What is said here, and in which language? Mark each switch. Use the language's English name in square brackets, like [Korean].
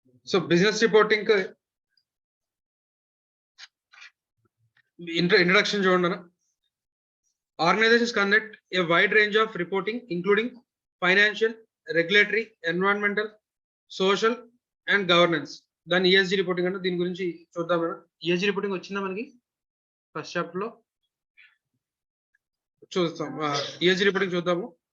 [Telugu] So business reporting introduction చూడండి. [English] Organizations conduct a wide range of reporting including financial, regulatory, environmental, social and governance. [Telugu] దాని ESG reporting అంటే దీని గురించి చూద్దాం. ESG reporting వచ్చిందా మనకి ఫస్ట్ చాప్టర్ లో చూస్తాం. ESG రిపోర్టింగ్ చూద్దాము.